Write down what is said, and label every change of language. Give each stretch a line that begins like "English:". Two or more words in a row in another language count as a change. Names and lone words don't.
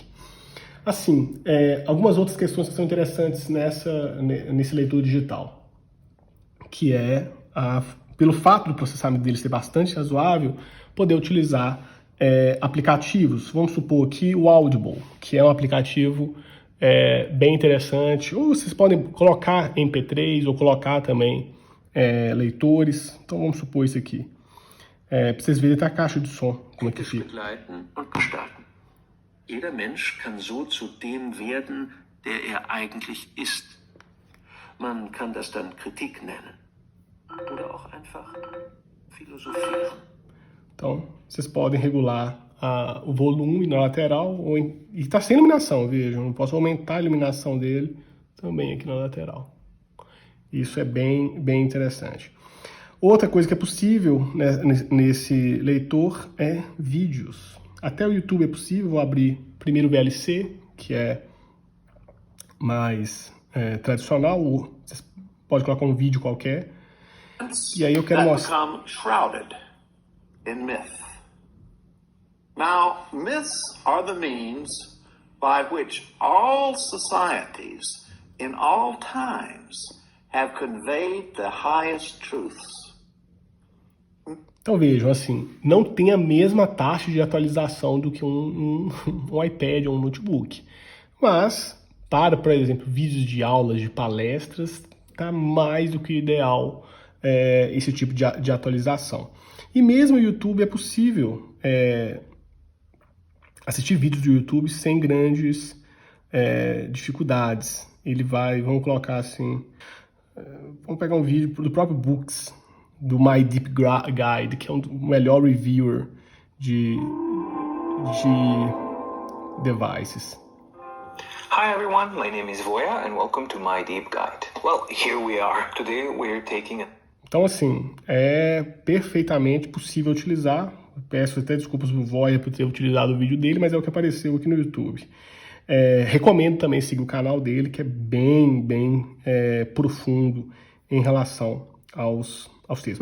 Portuguese: Assim, algumas outras questões que são interessantes nesse leitor digital, que é, pelo fato do processamento dele ser bastante razoável, poder utilizar aplicativos. Vamos supor aqui o Audible, que é um aplicativo bem interessante, ou vocês podem colocar MP3 ou colocar também leitores. Então vamos supor isso aqui. Para vocês verem a caixa de som, como é que fica.
German: Jeder Mensch kann so zu dem werden, der eigentlich ist. Man kann das dann Kritik nennen. Oder auch einfach philosophieren.
Portuguese: Então, vocês podem regular o volume na lateral, e está sem iluminação, vejam, eu posso aumentar a iluminação dele também aqui na lateral. Isso é bem interessante. Outra coisa que é possível, né, nesse leitor é vídeos. Até o YouTube é possível, vou abrir primeiro o VLC, que é mais tradicional, você pode colocar um vídeo qualquer, e aí eu quero mostrar...
English: In myth. Now, myths are the means by which all societies in all times have conveyed the highest truths.
Portuguese: Então vejam, assim, não tem a mesma taxa de atualização do que um iPad ou um notebook. Mas, para, por exemplo, vídeos de aulas, de palestras, está mais do que ideal esse tipo de atualização. E mesmo o YouTube é possível assistir vídeos do YouTube sem grandes dificuldades. Vamos colocar assim, vamos pegar um vídeo do próprio Books, do My Deep Guide, que é o melhor reviewer de devices.
English: Hi everyone, my name is Voya and welcome to My Deep Guide. Well, here we are. Today we're taking a...
Portuguese: Então, assim, é perfeitamente possível utilizar. Peço até desculpas pro Voya por ter utilizado o vídeo dele, mas é o que apareceu aqui no YouTube. Recomendo também seguir o canal dele, que é bem profundo em relação aos textos.